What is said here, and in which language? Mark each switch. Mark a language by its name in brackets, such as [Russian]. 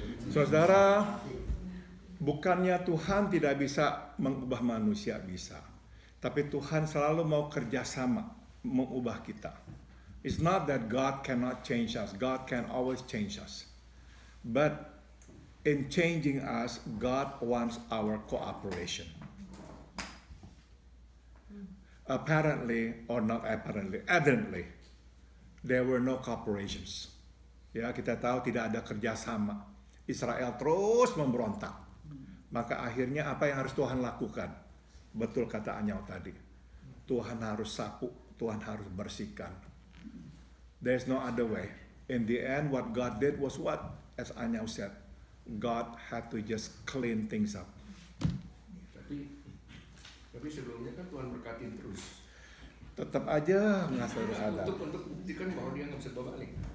[Indonesian] Saudara, bukannya Tuhan tidak bisa mengubah manusia, bisa. Tapi Tuhan selalu mau kerjasama mengubah kita. [English] It's not that God cannot change us. God can always change us. But in changing us, God wants our cooperation. Apparently, or not apparently, evidently, there were no cooperations. [Indonesian] Ya, kita tahu tidak ada kerjasama. Israel terus memberontak. Maka akhirnya apa yang harus Tuhan lakukan? Betul kata Anyau tadi. Tuhan harus sapu, Tuhan harus bersihkan. [English] There's no other way. In the end, what God did was what? As Anyau said, God had to just clean things up. [Indonesian] Tapi sebelumnya kan Tuhan berkatin terus. Tetap aja nggak selalu ada. Untuk buktikan bahwa dia nggak bisa berbalik.